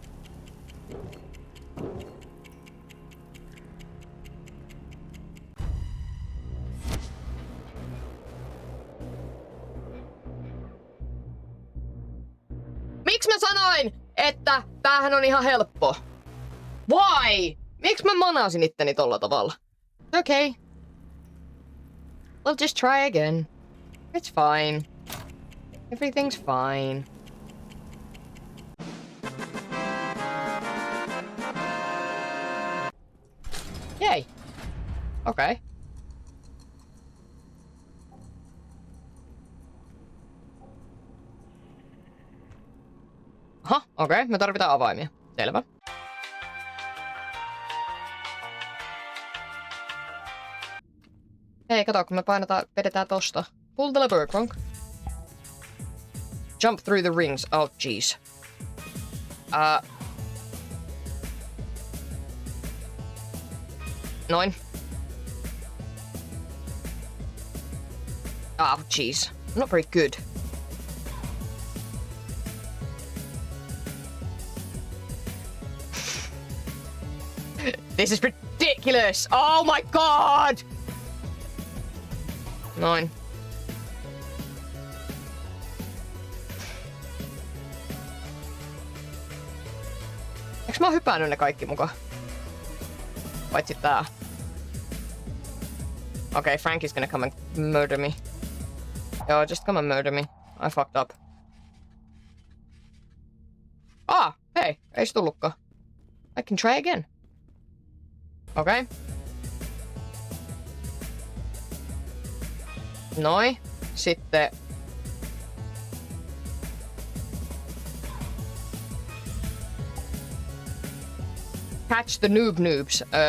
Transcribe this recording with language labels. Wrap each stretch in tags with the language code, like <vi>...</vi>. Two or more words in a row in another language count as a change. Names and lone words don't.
<fi>Miksi mä sanoin, että tämähän on ihan helppo?</fi> <en>Why?</en> <fi>Miksi mä manasin itteni tolla tavalla?</fi> <en>Okay. We'll just try again. It's fine. Everything's fine. Yay.</en> <fi>Okay. Aha, okei. Me tarvitaan avaimia. Selvä. Hei, kato, kun me vedetään tosta.</fi> <en>Pull the lever, Kronk. Jump through the rings. Oh, jeez.</en> <fi>Noin.</fi> <en>Oh, jeez. Not very good. This is ridiculous! Oh my god!</en> <fi>Noin. Eiks mä oon hypännyt ne kaikki mukaan? Paitsi tää.</fi> <en>Okay, Frank is gonna come and murder me. Joo, just come and murder me. I fucked up.</en> <fi>Ah, hei, ei se tullutkaan.</fi> <en>I can try again. Okay.</en> <fi>Noi. Sitten...</fi> <en>Catch the noobs.</en>